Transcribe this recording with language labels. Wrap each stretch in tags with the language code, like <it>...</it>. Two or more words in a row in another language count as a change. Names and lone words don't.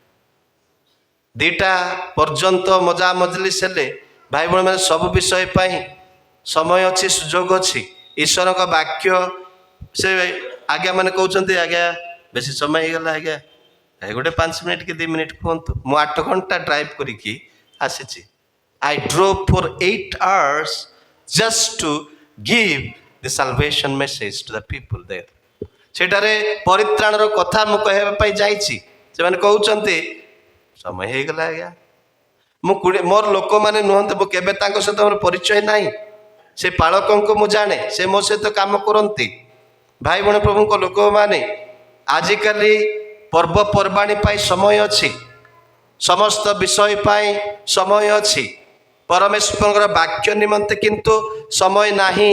<or>2ଟା ପର୍ଯ୍ୟନ୍ତ ମଜା ମଜଲିସ୍ ହେଲେ। ଭାଇ ଭଉଣୀ ମାନେ ସବୁ ବିଷୟ ପାଇଁ ସମୟ ଅଛି, ସୁଯୋଗ ଅଛି। ଈଶ୍ୱରଙ୍କ ବାକ୍ୟ ସେ ଆଜ୍ଞା ମାନେ କହୁଛନ୍ତି, ଆଜ୍ଞା ବେଶୀ ସମୟ ହେଇଗଲା, ଆଜ୍ଞା ଗୋଟେ 5 ମିନିଟ୍ କି 2 ମିନିଟ୍ କୁହନ୍ତୁ। ମୁଁ 8 ଘଣ୍ଟା ଡ୍ରାଇଭ୍ କରିକି ଆସିଛି।</or> <en>I drove for 8 hours just to give the salvation message to the people there.</en> <or>ସେଠାରେ ପରିତ୍ରାଣର କଥା ମୁଁ କହିବା ପାଇଁ ଯାଇଛି। ସେମାନେ କହୁଛନ୍ତି ସମୟ ହେଇଗଲା ଆଜ୍ଞା। ମୁଁ ମୋର ଲୋକମାନେ ନୁହନ୍ତି, ମୁଁ କେବେ ତାଙ୍କ ସହିତ ମୋର ପରିଚୟ ନାହିଁ। ସେ ପାଳକଙ୍କୁ ମୁଁ ଜାଣେ, ସେ ମୋ ସହିତ କାମ କରନ୍ତି। ଭାଇ ଭଉଣୀ ପ୍ରଭୁଙ୍କ ଲୋକମାନେ, ଆଜିକାଲି ପର୍ବପର୍ବାଣୀ ପାଇଁ ସମୟ ଅଛି, ସମସ୍ତ ବିଷୟ ପାଇଁ ସମୟ ଅଛି, ପରମେଶ୍ୱରଙ୍କର ବାକ୍ୟ ନିମନ୍ତେ କିନ୍ତୁ ସମୟ ନାହିଁ।</or>